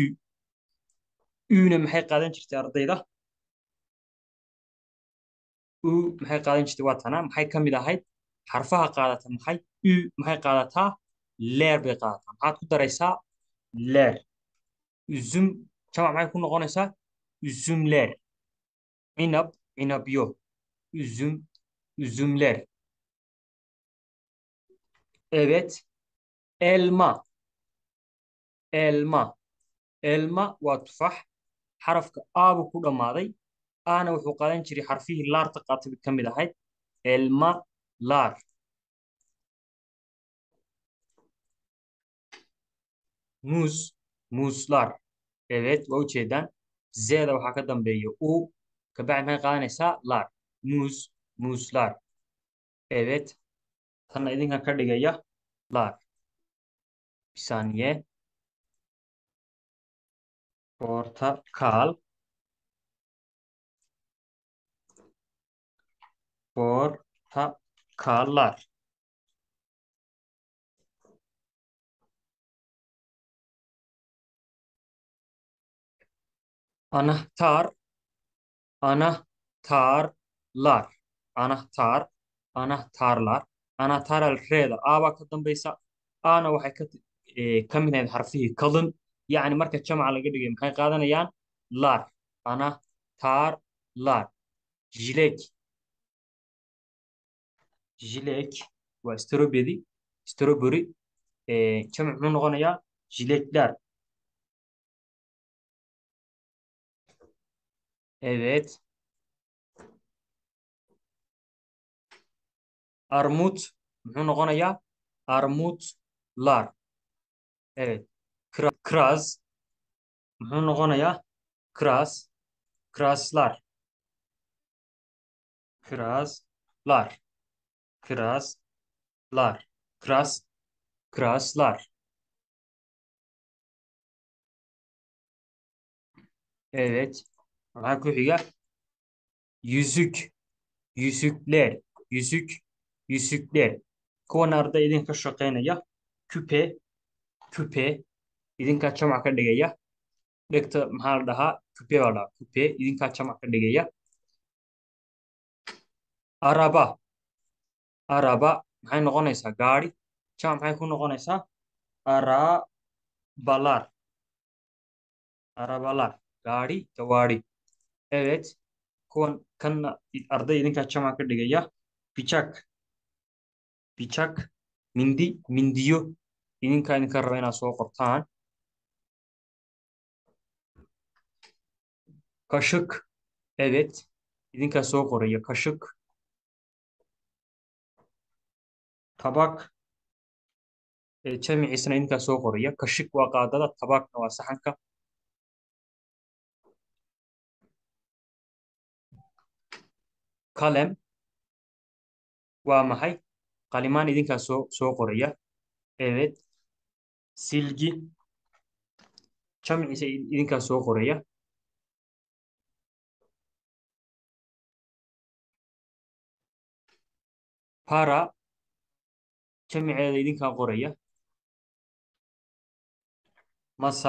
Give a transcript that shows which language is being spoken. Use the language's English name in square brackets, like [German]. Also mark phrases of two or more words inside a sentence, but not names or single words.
[Somali] Una maxay qaadan jirtay ardayda? U maxay qaadan jirtay waa tanaa. Maxay ka mid ahayd xarfaha qaadata maxay? U maxay qaadataa? Leer bay qaadataa. Maxaad ku daraysaa? [Turkish] Leer. [Somali] Uzum jamac maxay ku noqonaysaa? [Turkish] Uzum leer. [Somali] Cinab, cinabyo. [Turkish] Üzüm, üzümler. Evet. Elma, elma. [Somali] Elma waa tufax. Xarafka A buu ku dhammaaday. Ana wuxuu qaadan jiray xarfihii laarta qaatay ka mid ahayd. [Turkish] Elma, laar. Muz, muzlar. Evet, [Somali] waa ujeedaan. Z'da waxaa ka dambeeya U. Kabacdi maxay qaadanaysaa? [Turkish] Laar. Muz, muzlar. Evet. [Somali] Tanna idinka ka dhigaya laar. [Turkish] Bir saniye. Portakal, portakallar. Anahtar, anahtarlar. Anahtar, anahtarlar. [Somali] Anahtarlar reeda aabaa ka dambaysa. Ana waxay ka mid ahayd xarfihii kalin. Yacni marka jamaca laga dhigay maxay qaadanayaan? [Turkish] Lar. Anahtarlar. [Somali] Jilek. Jilek waa strawberry. Strawberry. Jamac muxuu noqonayaa? [Turkish] Jilekler. Evet. [Somali] Armut muxuu noqonayaa? [Turkish] Armutlar. Evet. [Somali] Kraz muxuu noqonayaa? [Turkish] Kras. Kraslar. Kraslar. Kraslar. Kras. Kraslar. Evet. [Somali] Maxaa ku xiga? [Turkish] Yüzük. Yüzükler. Yüzük. Yüzükler. [Somali] Kuwan arday idinka shaqaynaya. [Turkish] Küpe. Küpe. [Somali] Idinkaa jamac ka dhigaya. Dhegta maxaa la dhahaa? Küpe baa la dhahaa. Küpe. Idinkaa jamac ka dhigaya. Araba. Araba maxay noqonaysaa? Gaari. Jamac maxay ku noqonaysaa? [Turkish] Arabalar. Arabalar. [Somali] Gaari. Gawaari. [Turkish] Evet. [Somali] Kuwan kanna arday idinkaa jamac ka dhigaya. [Turkish] Bicak. Bicak. [Somali] Mindi. Mindiyo. Idinka raba inaad soo qortaan. [Turkish] Kaşık. Evet. [Somali] İdinkaa soo qoraya. [Turkish] Kaşık. Tabak. [Somali] Jamiciisana idinkaa soo qoraya. Kaşık waa qaadada. Tabakna waa saxanka. Kalem waa maxay? Qalimaan idinkaa soo qoraya. [Turkish] Evet. Silgi. [Somali] Jamciisa idinkaa soo qoraya. [Turkish] Para. [Somali] Jamiceeda idinkaa qoraya. [Turkish] Masa.